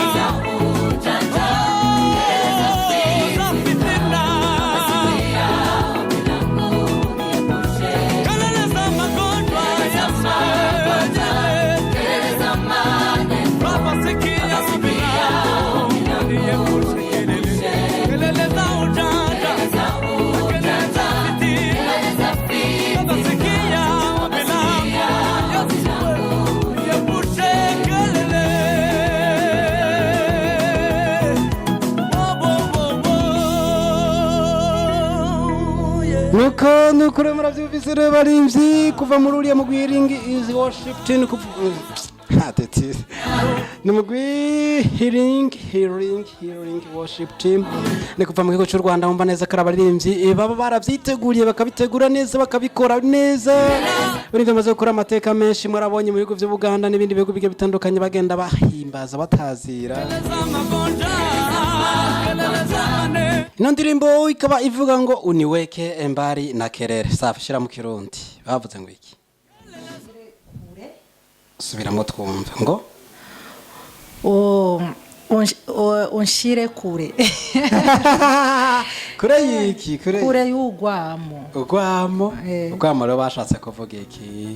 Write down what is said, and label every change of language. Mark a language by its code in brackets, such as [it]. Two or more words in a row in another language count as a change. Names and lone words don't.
[sw] za fitina, kelele za magonjwa ya Baba sikia ombi langu, uniepushe kelele za ujanja, kelele za fitina, Baba sikia ombi langu, uniepushe kelele. [rn] nuko rero muravyumvise rero barimvyi kuva muri uriya mugwi Healing is Worship Team ni mugwi Healing Worship Team ni kuva mu gihugu cy'u Rwanda. Wumva neza ko abaririmbyi baba baravyiteguriye bakabitegura neza bakabikora neza. Barimvye bamaze gukora amateka menshi murabonye mu bihugu vy'u Buganda n'ibindi bihugu bigiye bitandukanye bagenda bahimbaza batazira. Ino ndirimbo ikaba ivuga ngo [sw] uniweke mbali na kelele. [rn] Safi, shira mu Kirundi bavuze ngo iki? Subiramo twumve ngo unshire kure. kure yiki? Kure y'ugwamo. Ugwamo rero bashatse kuvuga iki?